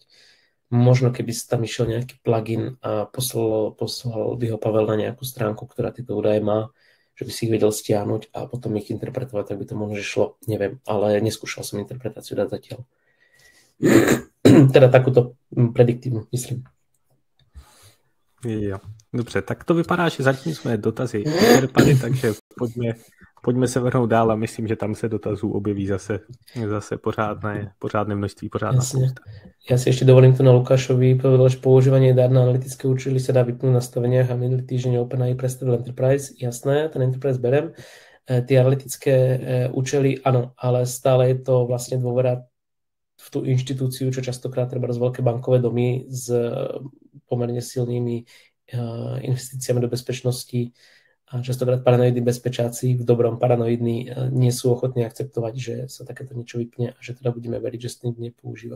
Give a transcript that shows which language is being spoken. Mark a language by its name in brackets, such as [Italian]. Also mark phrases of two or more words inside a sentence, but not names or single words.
[Slovak] Možno keby si tam išiel nejaký plugin a poslal by ho Pavel na nejakú stránku, ktorá tieto údaje má, že by si ich vedel stiahnuť a potom ich interpretovať, tak by to možno šlo, neviem, ale neskúšal som interpretáciu dát zatiaľ. Teda takúto prediktívnu, myslím. [Czech] Jo, dobře, tak to vypadá, že zatím jsme dotazy vyčerpali, takže pojďme se vrhnout dál a myslím, že tam se dotazů objeví zase pořádné množství, pořádná spousta. [Slovak] Ja si ešte dovolím tu na Lukášovi povedal, že používanie dát na analytické účely sa dá vypnúť na nastaveniach a minulý týždeň OpenAI predstavil Enterprise. Jasné, ten Enterprise berem. Tie analytické účely, áno, ale stále je to vlastne dôvera v tú inštitúciu, čo častokrát treba z veľké bankové domy s pomerne silnými investíciami do bezpečnosti a častokrát paranoidní bezpečáci v dobrom paranoidní nie sú ochotní akceptovať, že sa takéto niečo vypne a že teda budeme veriť, že sa nikto nepoužíva.